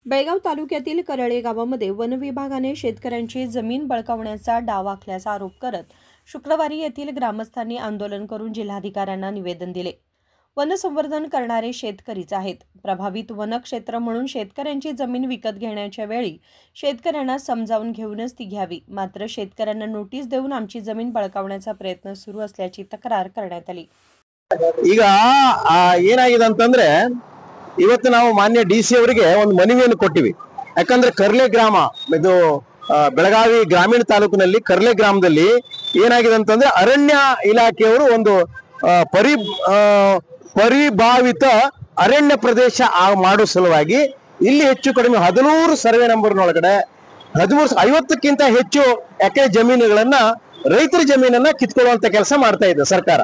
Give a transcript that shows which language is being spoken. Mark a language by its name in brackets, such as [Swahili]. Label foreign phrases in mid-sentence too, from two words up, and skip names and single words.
[Marathi] बेळगाव तालुक्यातील करळे गावामध्ये वन विभागाने शेतकऱ्यांची जमीन बळकावण्याचा डाव आखल्याचा आरोप करत शुक्रवारी येथील ग्रामस्थांनी आंदोलन करून जिल्हाधिकाऱ्यांना निवेदन दिले। वनसंवर्धन करणारे शेतकरीच आहेत। प्रभावित वनक्षेत्र म्हणून शेतकऱ्यांची जमीन विकत घेण्याच्या वेळी शेतकऱ्यांना समजावून घेऊनच ती घ्यावी, मात्र शेतकऱ्यांना नोटीस देऊन आमची जमीन बळकावण्याचा प्रयत्न सुरू असल्याची तक्रार करण्यात आली। [Kannada] ಈಗ ಏನಾಗಿದೆ ಅಂತಂದ್ರೆ ಇವತ್ತು ನಾವು ಮಾನ್ಯ ಡಿಸಿ ಅವರಿಗೆ ಒಂದು ಮನವಿಯನ್ನು ಕೊಟ್ಟಿವಿ। ಯಾಕಂದ್ರೆ ಕರ್ಲೆ ಗ್ರಾಮ ಇದು ಬೆಳಗಾವಿ ಗ್ರಾಮೀಣ ತಾಲೂಕಿನಲ್ಲಿ ಕರ್ಲೆ ಗ್ರಾಮದಲ್ಲಿ ಏನಾಗಿದೆ ಅಂತಂದ್ರೆ ಅರಣ್ಯ ಇಲಾಖೆಯವರು ಒಂದು ಪರಿಭಾವಿತ ಅರಣ್ಯ ಪ್ರದೇಶ ಮಾಡೋ ಸಲುವಾಗಿ ಇಲ್ಲಿ ಹೆಚ್ಚು ಕಡಿಮೆ 13 ಸರ್ವೆ ನಂಬರ್ನೊಳಗಡೆ 50ಕ್ಕಿಂತ ಹೆಚ್ಚು ಎಕರೆ ಜಮೀನುಗಳನ್ನ ರೈತರ ಜಮೀನನ್ನ ಕಿತ್ಕೊಳ್ಳುವಂತ ಕೆಲಸ ಮಾಡ್ತಾ ಇದೆ ಸರ್ಕಾರ।